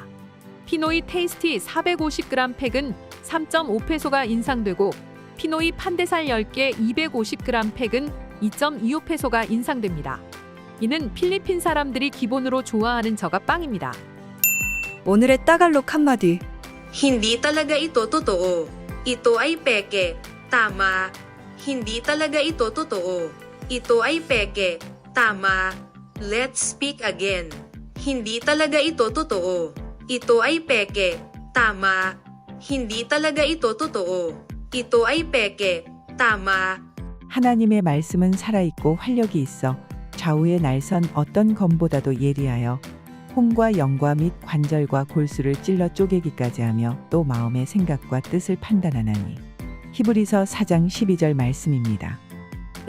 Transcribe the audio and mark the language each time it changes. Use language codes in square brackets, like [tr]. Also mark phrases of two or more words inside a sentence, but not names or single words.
[ko] 피노이 테이스티 450g 팩은 3.5페소가 인상되고 피노이 판대살 10개 250g 팩은 2.25페소가 인상됩니다. 이는 필리핀 사람들이 기본으로 좋아하는 저가빵입니다. 오늘의 따갈록 한마디. [tl] Hindi talaga ito totoo. Ito ay peke. Tama. Hindi talaga ito totoo. Ito ay peke. Tama. [en] Let's speak again. [tl] Hindi talaga ito totoo. Ito ay peke. Tama. Hindi talaga ito totoo. Ito ay peke. Tama. [ko] 하나님의 말씀은 살아있고 활력이 있어 좌우의 날선 어떤 검보다도 예리하여 홍과 영과 및 관절과 골수를 찔러 쪼개기까지 하며 또 마음의 생각과 뜻을 판단하나니. 히브리서 4장 12절 말씀입니다.